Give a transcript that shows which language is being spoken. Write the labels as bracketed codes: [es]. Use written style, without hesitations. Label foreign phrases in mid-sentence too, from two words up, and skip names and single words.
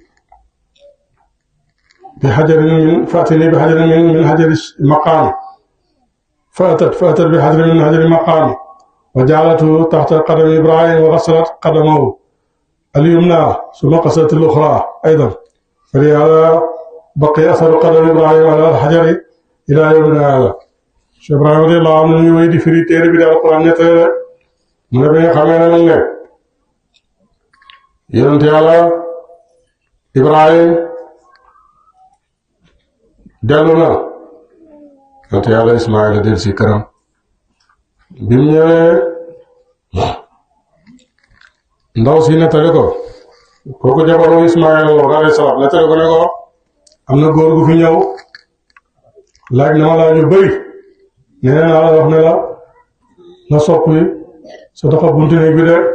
[ar] بحجر من حجر المقام فأتت بحجر من حجر المقام وجعلته تحت قدم إبراهيم وغسلت قدمه اليمنى ثم غسلت الأخرى أيضا فلهذا بقي أثر قدم إبراهيم على الحجر إلى يومنا هذا Cheikh Ibrahima رضي الله عنه [wo] ñu wéy di firi téere bi di Alxuraan nettali mu ne bi nga xamee ne nag ne yonent Yàlla Ibrahim dellu na yonent Yàlla Ismaayila del si këram bi mu ñëwee ndaw si nettali ko kooku jabaru Ismaayila [ar] عليه السلام [wo] nettali ko ne ko am na góor gu fi ñëw laaj na ma laaj yu bëri nee naa la wax ne la nga soppi sa doxa buntu néeg bi de